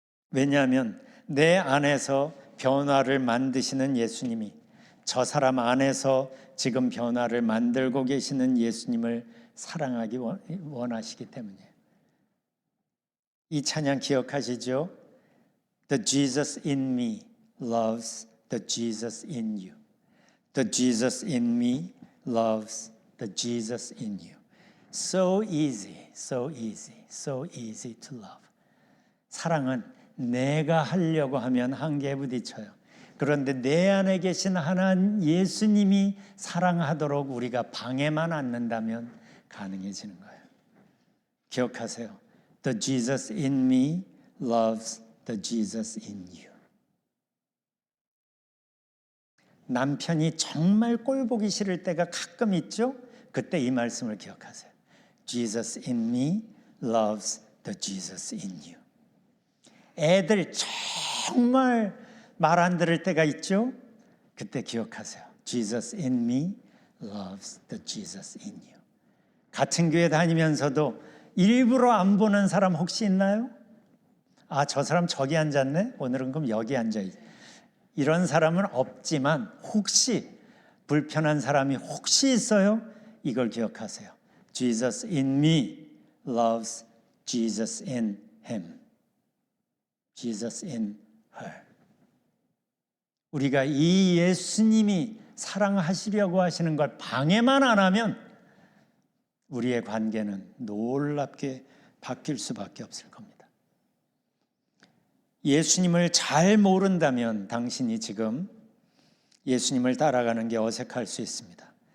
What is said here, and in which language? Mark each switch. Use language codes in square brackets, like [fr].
[ko] 왜냐하면 내 안에서 변화를 만드시는 예수님이 저 사람 안에서 지금 변화를 만들고 계시는 예수님을 사랑하기 원하시기 때문이에요. 이 찬양 기억하시죠? [en] The Jesus in me loves the Jesus in you. The Jesus in me loves the Jesus in you. So easy, so easy, so easy to love. [ko] 사랑은 내가 하려고 하면 한계에 부딪혀요. 그런데 내 안에 계신 하나님 예수님이 사랑하도록 우리가 방해만 않는다면 가능해지는 거예요. 기억하세요. [en] The Jesus in me loves the Jesus in you. [ko] 남편이 정말 꼴보기 싫을 때가 가끔 있죠? 그때 이 말씀을 기억하세요. [en] Jesus in me loves the Jesus in you. [ko] 애들 정말 말 안 들을 때가 있죠? 그때 기억하세요. [en] Jesus in me loves the Jesus in you. [ko] 같은 교회 다니면서도 일부러 안 보는 사람 혹시 있나요? 아, 저 사람 저기 앉았네? 오늘은 그럼 여기 앉아있지. 이런 사람은 없지만 혹시 불편한 사람이 혹시 있어요? 이걸 기억하세요. [en] Jesus in me loves Jesus in him. Jesus in her. [ko] 우리가 이 예수님이 사랑하시려고 하시는 걸 방해만 안 하면 우리의 관계는 놀랍게 바뀔 수밖에 없을 겁니다. 예수님을 잘 모른다면 당신이 지금 예수님을 따라가는 게 어색할 수 있습니다.